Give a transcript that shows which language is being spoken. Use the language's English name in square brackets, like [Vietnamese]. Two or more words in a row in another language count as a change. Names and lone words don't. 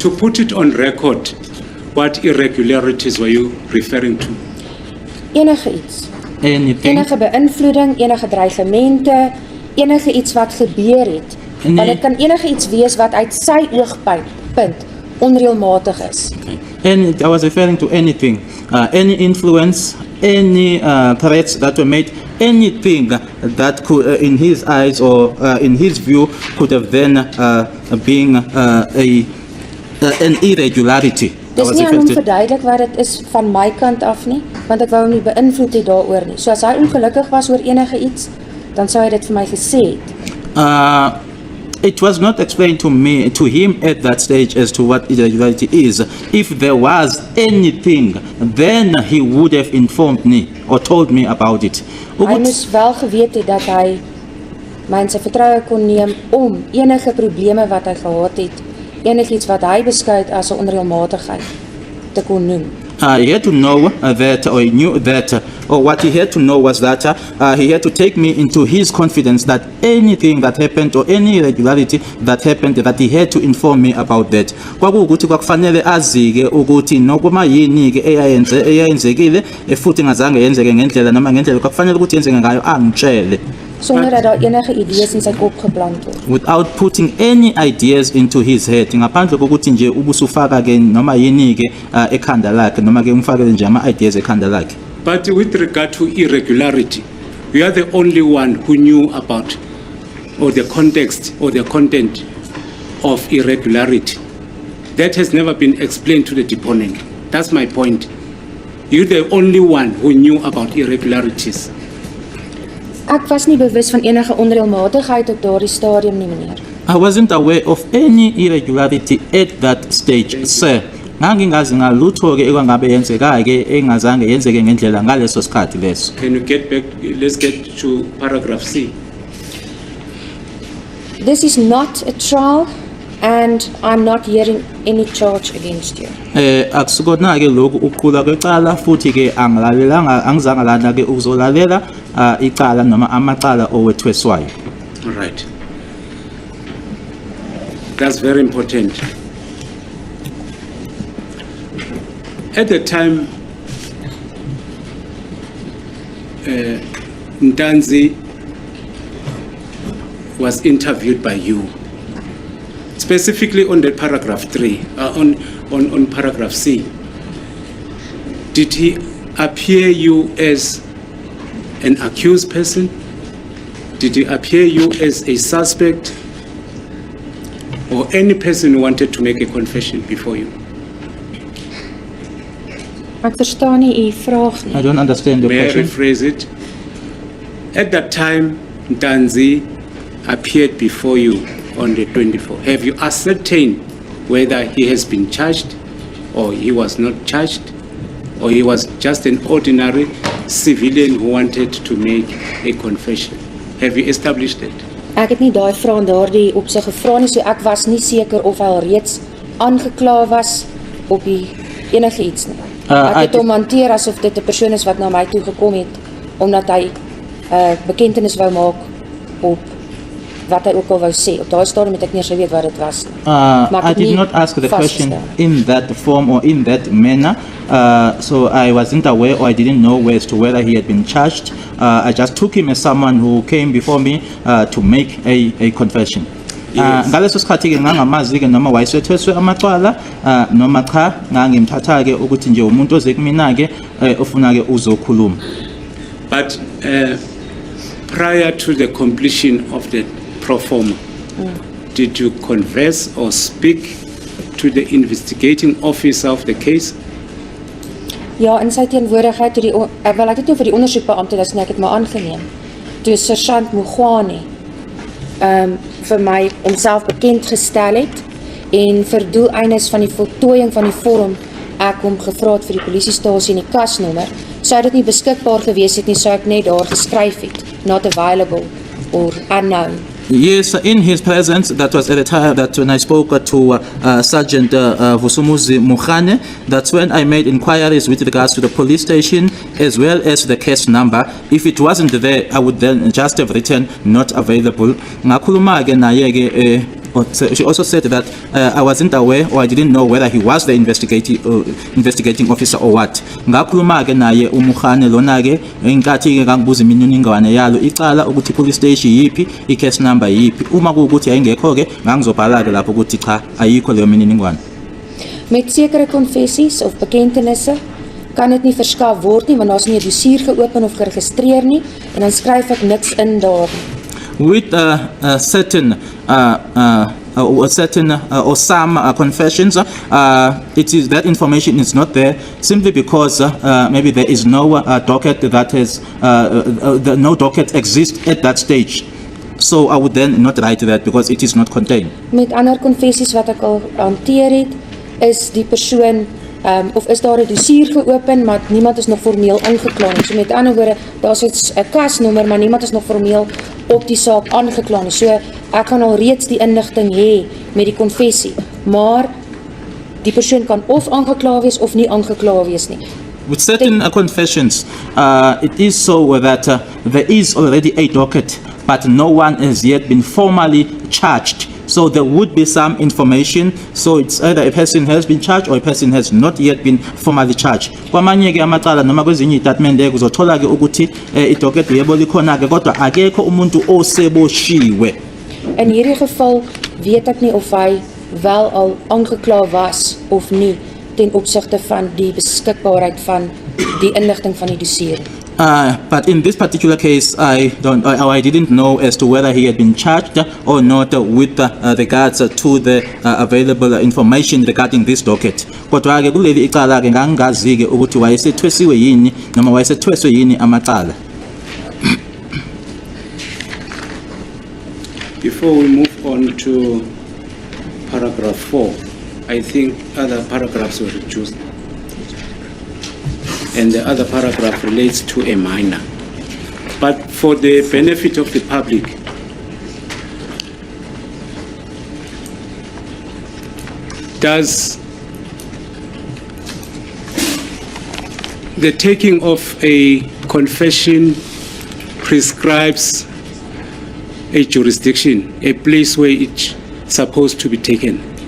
[English] to put it on record, what irregularities were you referring to? [Afrikaans] Enige iets. [English] Anything. [Afrikaans] Enige beïnvloeding, enige dreigemente, enige iets wat gebeur het. Nee. Want dit kan enige iets wees wat uit sy oogpunt onreëlmatig is. [English] And I was referring to anything, any influence, any threats that were made, anything that could, in his eyes or in his view, could have then been an irregularity. [Afrikaans] Dis nie aan hom verduidelik wat dit is van my kant af nie, want ek wou hom nie beïnvloed het daaroor nie. So as hy ongelukkig was oor enige iets, dan sou hy dit vir my gesê het. [English] It was not explained to him at that stage as to what irregularity is. If there was anything, then he would have informed me or told me about it. [Afrikaans] Hy moes wel geweet het dat hy my in sy vertroue kon neem om enige probleme wat hy gehad het, enigiets wat hy beskou het as 'n onreëlmatigheid te kon noem. [English] He had to know that, or he knew that, or what he had to know was that he had to take me into his confidence that anything that happened or any irregularity that happened, that he had to inform me about that. [Zulu] Kwakuwukuthi kwakufanele azike ukuthi nokuma yini ke eyayenzekile futhi ngazange yenzeke ngendlela noma ngendlela kwakufanele ukuthi yenzeke ngayo angitshele. [Afrikaans] Sonder dat daar enige idees in sy kop geplant word. [English] Without putting any ideas into his head, [Zulu] ngaphandle kokuthi nje ubusufaka ke noma yini ke ekhanda lakhe noma ke umfakele nje ama ideas ekhanda lakhe. [English] But with regard to irregularity, you are the only one who knew about or the context or the content of irregularity. That has never been explained to the deponent. That's my point. You're the only one who knew about irregularities. [Afrikaans] Ek was nie bewus van enige onreëlmatigheid op daardie stadium nie, meneer. [English] I wasn't aware of any irregularity at that stage, sir. [Zulu] Ngangingazi ngalutho ke ekwangabe yenzeka ke engazange yenzeke ngendlela ngaleso sikhathi leso. [English] Can you get back? Let's get to paragraph C. This is not a trial and I'm not hearing any charge against you. [Zulu] Akusikona ke lokhu ukuqhula kwecala futhi ke angilalelanga angizanga lana ke ukuzolalela icala noma amacala owethweswayo. [English] All right. That's very important. At the time, Ntanzi was interviewed by you, specifically on the paragraph 3, on paragraph C. Did he appear you as an accused person? Did he appear you as a suspect? Or any person who wanted to make a confession before you? [Afrikaans] Ek verstaan nie u vraag nie. [English] I don't understand the May I question. rephrase it? At that time, Ntanzi appeared before you on the 24th. Have you ascertained whether he has been charged or he was not charged or he was just an ordinary civilian who wanted to make a confession? Have you established that? [Afrikaans] Ek het nie daai vraag in daardie opsig gevra nie, so ek was nie seker of hy al reeds aangekla was op die enige iets nie. Ek het hom hanteer asof dit 'n persoon is wat na my toe gekom het omdat hy bekentenis wou maak op wat hy ook al wou sê. Op daai stadium het ek nie eens geweet wat dit was nie. [English] I did not ask the question in that form or in that manner, so I wasn't aware or I didn't know as to whether he had been charged. I just took him as someone who came before me to make a confession. [Zulu] Ngaleso sikhathi ke ngangamazi ke noma wayesethweswe amacala noma cha ngangimthatha ke ukuthi nje umuntu oze kumina ke ofuna ke uzokhuluma. [English] But prior to the completion of the pro forma, did you converse or speak to the investigating officer of the case? [Afrikaans] Ja, in sy teenwoordigheid toe wel ek het oor die ondersoekbeampte, dis nie, ek het maar aangeneem. Toe sergeant Mngomezulu vir my homself bekend gestel het en vir doeleindes van die voltooiing van die vorm ek hom gevra het vir die polisiestasie en die kasnommer, sou dit nie beskikbaar gewees het nie, sou ek net daar geskryf het, [English] not available or unknown. Yes, in his presence, that was at the time that when I spoke to Sergeant Vusumuzi Mukhane, that's when I made inquiries with regards to the police station as well as the case number. If it wasn't there, I would then just have written not available. [Zulu] Ngakhuluma ke naye ke [English] she also said that I wasn't aware or I didn't know whether he was the investigating officer or what. [Zulu] Ngakhuluma-ke naye uMkhane lona-ke inkathi-ke kangibuza imininingwane yalo icala ukuthi [English] police station [Zulu] yiphi, i- [English] case number [Zulu] yiphi. Uma kuwukuthi ayingekho-ke ngangizobhala-ke lapho ukuthi cha ayikho leyo mininingwane. [Afrikaans] Met sekere konfessies of bekentenisse kan dit nie verskaf word nie want daar's nie 'n dossier geopen of geregistreer nie en dan skryf ek niks in daar. [English] With certain or some confessions, it is that information is not there simply because maybe there is no docket that has no docket exists at that stage. So I would then not write that because it is not contained. [Afrikaans] Met ander konfessies wat ek al hanteer het, is die persoon of is daar 'n dossier geopen maar niemand is nog formeel aangekla nie. So met ander woorde, daar's 'n kasnommer maar niemand is nog formeel op die saak aangekla nie. So ek kan al reeds die inligting hê met die konfessie, maar die persoon kan of aangekla wees of nie aangekla wees nie. [English] With certain confessions, it is so that there is already a docket, but no one has yet been formally charged. So there would be some information. So it's either a person has been charged or a person has not yet been formally charged. [Zulu] Kwamanye-ke amacala noma kwezinye itatimende uzothola-ke ukuthi idocket yebo likhona-ke kodwa akekho umuntu oseboshiwe. [Afrikaans] In hierdie geval weet ek nie of hy wel al aangekla was of nie ten opsigte van die beskikbaarheid van die inligting van die dossier. [English] But in this particular case, I didn't know as to whether he had been charged or not with regards to the available information regarding this docket. [Zulu] Kodwa-ke kuleli icala-ke ngangingazi-ke ukuthi wayesethwesiwe yini noma wayesethweswe yini amacala. [English] Before we move on to paragraph 4, I think other paragraphs were reduced. And the other paragraph relates to a minor. But for the benefit of the public, does the taking of a confession prescribes a jurisdiction, a place where it's supposed to be taken?